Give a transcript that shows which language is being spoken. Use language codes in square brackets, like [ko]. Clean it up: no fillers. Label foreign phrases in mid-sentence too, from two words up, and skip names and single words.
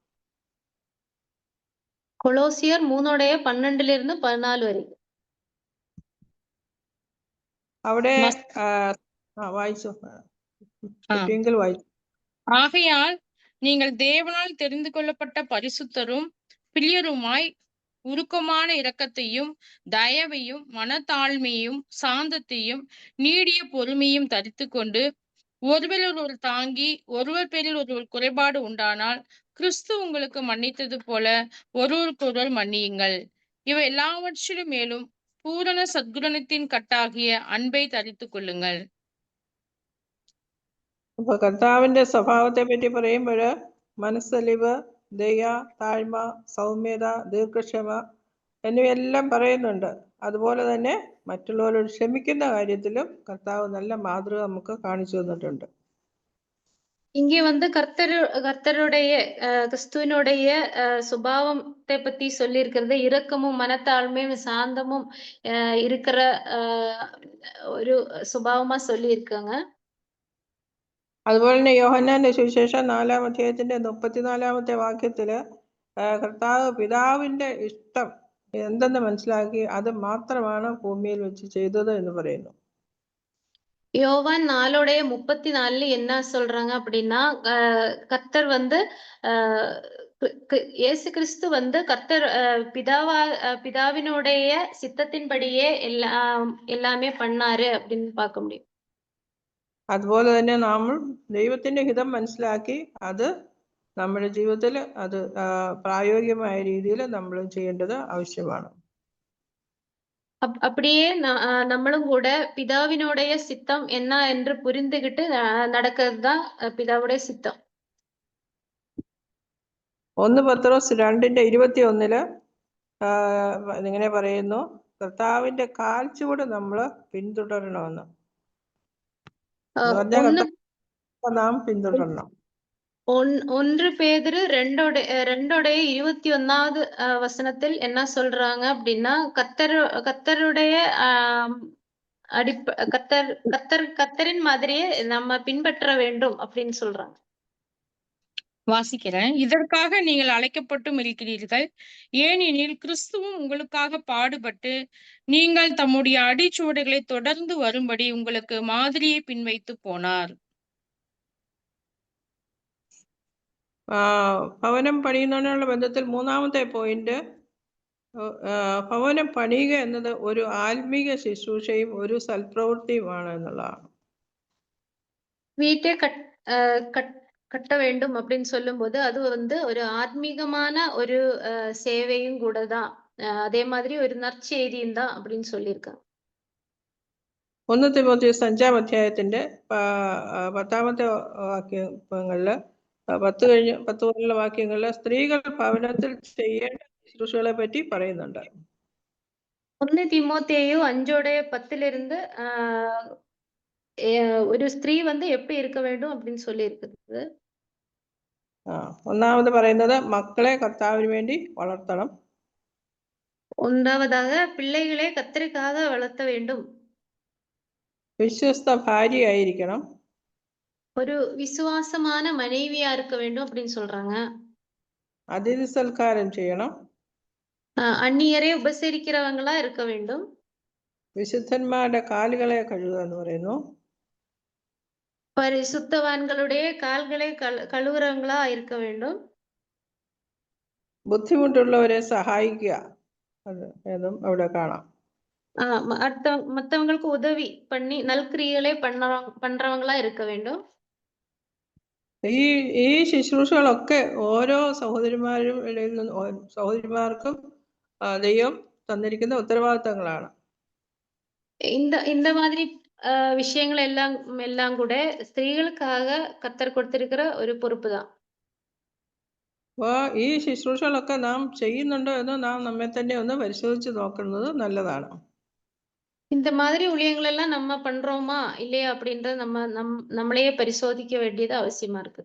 [ml] കൊലോസിയർ 3:12 വരെ. അവിടെ വായിച്ചു. വായിച്ചു. [ta] ஆகையால் நீங்கள் தேவனால் தெரிந்து கொள்ளப்பட்ட பரிசுத்தரும் பிரியருமாய் உருக்கமான இரக்கத்தையும் தயவையும் மனத்தாழ்மையும் சாந்தத்தையும் நீடிய பொறுமையும் தரித்து கொண்டு ஒருவர் ஒருவர் தாங்கி ஒருவர் பேரில் ஒருவர் குறைபாடு உண்டானால் கிறிஸ்து உங்களுக்கு மன்னித்தது போல ஒருவருக்கொருவர் மன்னியுங்கள். இவை எல்லாவற்றிலும் மேலும் பூரண சத்குணத்தின் கட்டாகிய அன்பை தரித்துக் கொள்ளுங்கள். [ml] അപ്പൊ കർത്താവിന്റെ സ്വഭാവത്തെ പറ്റി പറയുമ്പോൾ മനസ്സലിവ്, ദയ, താഴ്മ, സൗമ്യത, ദീർഘക്ഷമ എന്നിവയെല്ലാം പറയുന്നുണ്ട്. അതുപോലെ തന്നെ മറ്റുള്ളവരോട് ക്ഷമിക്കുന്ന കാര്യത്തിലും കർത്താവ് നല്ല മാതൃക നമുക്ക് കാണിച്ചു തന്നിട്ടുണ്ട്. [ta] இங்கே வந்து கர்த்தருடைய கிறிஸ்துவனுடைய சுபாவத்தை பத்தி சொல்லியிருக்கிறது இரக்கமும் மனத்தாழ்மையும் சாந்தமும் இருக்கிற ஒரு சுபாவமா சொல்லியிருக்காங்க. [ml] അതുപോലെ തന്നെ യോഹന്നാന്റെ സുവിശേഷം 4-ാം അധ്യായത്തിന്റെ 34-ാമത്തെ വാക്യത്തില് കർത്താവ് പിതാവിന്റെ ഇഷ്ടം എന്തെന്ന് മനസ്സിലാക്കി അത് മാത്രമാണ് ഭൂമിയിൽ വെച്ച് ചെയ്തത് എന്ന് പറയുന്നു. [ta] யோவான் 4:34 என்ன சொல்றாங்க அப்படின்னா கர்த்தர் வந்து இயேசு கிறிஸ்து வந்து கர்த்தர் பிதாவினுடைய சித்தத்தின்படியே எல்லாமே பண்ணாரு அப்படின்னு பார்க்க முடியும். [ml] അതുപോലെ തന്നെ നമ്മൾ ദൈവത്തിന്റെ ഹിതം മനസ്സിലാക്കി അത് നമ്മുടെ ജീവിതത്തിൽ അത് പ്രായോഗികമായ രീതിയിൽ നമ്മൾ ചെയ്യേണ്ടത് ആവശ്യമാണ്. [ta] அப்படியே நம்மளும் கூட பிதாவினுடைய சித்தம் என்ன என்று புரிந்துகிட்டு நடக்கிறது தான் பிதாவுடைய சித்தம். [ml] 1 പത്രോസ് 2:21 ഇങ്ങനെ പറയുന്നു, കർത്താവിന്റെ കാൽച്ചുവട് നമ്മൾ പിന്തുടരണമെന്ന്. നാം പിന്തുടരണം. [ta] 1 பேதுரு 2:21 வசனத்தில் என்ன சொல்றாங்க அப்படின்னா கர்த்தருடைய கர்த்தரின் மாதிரியே நம்ம பின்பற்ற வேண்டும் அப்படின்னு சொல்றாங்க. வாசிக்கிறேன். இதற்காக நீங்கள் அழைக்கப்பட்டும் இருக்கிறீர்கள். ஏனெனில் கிறிஸ்துவும் உங்களுக்காக பாடுபட்டு நீங்கள் தம்முடைய அடிச்சுவடுகளை தொடர்ந்து வரும்படி உங்களுக்கு மாதிரியை பின்வைத்து போனார். [ml] ഭവനം പണിയുന്നതിനുള്ള ബന്ധത്തിൽ 3-ാമത്തെ പോയിന്റ്, ഭവനം പണിയുക എന്നത് ഒരു ആത്മീക ശുശ്രൂഷയും ഒരു സൽപ്രവൃത്തിയുമാണ് എന്നുള്ളതാണ്. [ta] வீட்டை கட்ட வேண்டும் அப்படின்னு சொல்லும் போது அது வந்து ஒரு ஆத்மீகமான ஒரு சேவையும் கூட தான், அதே மாதிரி ஒரு நற்செய்தியும் தான் அப்படின்னு சொல்லியிருக்காங்க. [ml] 1 തിമോഥെയോസ് 5-ാം അധ്യായത്തിന്റെ 10-ാമത്തെ വാക്യങ്ങളില് 10 മുതലുള്ള വാക്യങ്ങളില് സ്ത്രീകൾ ഭവനത്തിൽ ചെയ്യേണ്ട ശുശ്രൂഷകളെ പറ്റി പറയുന്നുണ്ട്. [ta] 1 തിമോഥേയു 5:10 [ml] ഒരു സ്ത്രീ [ta] வந்து எப்படி இருக்க வேண்டும் அப்படின்னு சொல்லி இருக்குது. [ml] ഒന്നാമത് പറയുന്നത് മക്കളെ കർത്താവിന് വേണ്ടി വളർത്തണം. [ta] ஒன்றாவதாக பிள்ளைகளை கர்த்தருக்காக வளர்த்த வேண்டும். [ml] വിശ്വസ്ത ഭാര്യയായിരിക്കണം. [ta] ஒரு விசுவாசமான மனைவியா இருக்க வேண்டும் அப்படின்னு சொல்றாங்க. [ml] അതിഥി സൽക്കാരം ചെയ്യണം. [ta] அந்நியரை உபசரிக்கிறவங்களா இருக்க வேண்டும். [ml] വിശുദ്ധന്മാരുടെ കാലുകളെ കഴുകുക എന്ന് പറയുന്നു. [ta] பரிசுத்தவான்களுடைய கால்களை கழுவுறவங்களா இருக்க வேண்டும். [ml] ബുദ്ധിമുട്ടുള്ളവരെ സഹായിക്കുക എന്നും അവിടെ കാണാം. [ta] மத்தவங்களுக்கு உதவி பண்ணி நல்கிரியைகளை பண்றவங்களா இருக்க வேண்டும். [ml] ഈ ശുശ്രൂഷകളൊക്കെ ഓരോ സഹോദരിമാർക്കും ദൈവം തന്നിരിക്കുന്ന ഉത്തരവാദിത്തങ്ങളാണ്. [ta] இந்த மாதிரி விஷயங்கள் எல்லாம் கூட സ്ത്രീകൾക്കാக கர்த்தர் கொடுத்திருக்கிற ஒரு பொறுப்பு தான். [ml] അപ്പോൾ ഈ ശുശ്രൂഷകളൊക്കെ നാം ചെയ്യുന്നുണ്ടോ എന്ന് നാം നമ്മെ തന്നെ ഒന്ന് പരിശോധിച്ച് നോക്കുന്നത് നല്ലതാണ്. [ta] இந்த மாதிரி ஊழியங்கள் எல்லாம் நம்ம பண்றோமா இல்லையா அப்படின்றத நம்மளையே பரிசோதிக்க வேண்டியது அவசியமா இருக்கு.